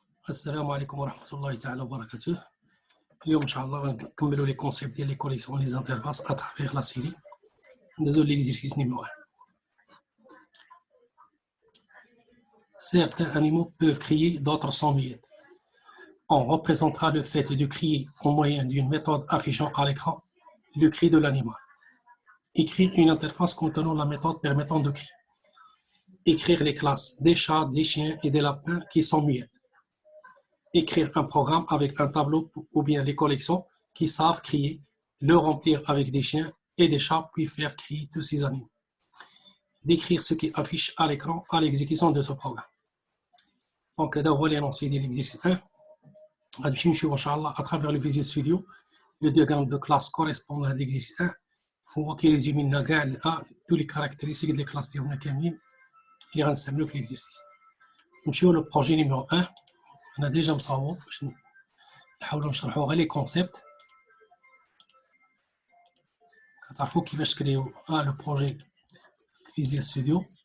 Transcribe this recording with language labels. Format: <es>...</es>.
<ar>السلام عليكم ورحمة الله تعالى وبركاته. اليوم إن شاء الله غنكملوا لي كونسيبت ديال لي كوليكسيون لي زانترفاس</ar> <fr>à travers la série.</fr> <ar>ندوزو</ar> <fr>l'exercice numéro 1. Certains animaux peuvent crier, d'autres sont muets. On représentera le fait de crier au moyen d'une méthode affichant à l'écran le cri de l'animal. Écrire une interface contenant la méthode permettant de crier. Écrire les classes des chats, des chiens et des lapins qui sont muets. Écrire un programme avec un tableau ou bien les collections qui savent crier, le remplir avec des chiens et des chats puis faire crier tous ces animaux. Décrire ce qui affiche à l'écran à l'exécution de ce programme. Donc, d'abord, l'énoncé de l'exercice 1. À travers le Visual Studio, le diagramme de classe correspond à l'exercice 1.</fr> <ar>هو كيريزومي لنا كاع</ar> <fr>tous les caractéristiques des classes</fr> <ar>ديالنا كاملين اللي غنستعملو في l'exercice. نمشيو لو بروجي نيميرو 1. أنا ديجا مصاوب باش نحاولو نشرحو غير لي كونسيبت كتعرفو كيفاش تكريو لو بروجي فيزيال ستوديو.</ar>